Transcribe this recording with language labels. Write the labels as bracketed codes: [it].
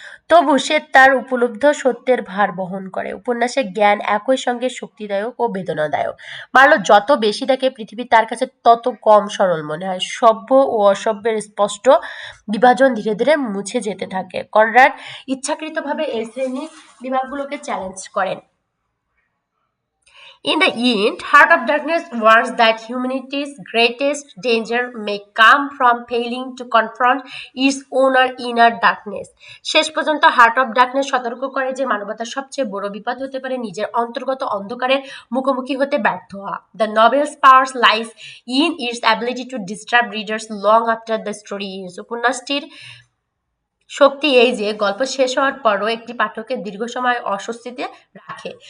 [bn] তবু সে তার উপলব্ধ সত্যের ভার বহন করে। উপন্যাসের জ্ঞান একই সঙ্গে শক্তিদায়ক ও বেদনাদায়ক। মার্লো যত বেশি দেখে পৃথিবী তার কাছে তত কম সরল মনে হয়। সভ্য ও অসভ্যের স্পষ্ট বিভাজন ধীরে ধীরে মুছে যেতে থাকে। কনরাড ইচ্ছাকৃতভাবে এই শ্রেণী বিভাগগুলোকে চ্যালেঞ্জ করেন। [en] In the end, Heart of Darkness warns that humanity's greatest danger may come from failing to confront its own inner darkness. [bn] শেষ পর্যন্ত হার্ট অফ ডার্কনেস সতর্ক করে যে মানবতার সবচেয়ে বড় বিপদ হতে পারে নিজের অন্তর্গত অন্ধকারের মুখোমুখি হতে ব্যর্থ হওয়া। [en] The novel's power lies in its ability to disturb readers long after the story ends. উপন্যাসটির [bn] শক্তি এই যে গল্প শেষ হওয়ার পরও একটি পাঠককে দীর্ঘ সময় অস্বস্তিতে রাখে।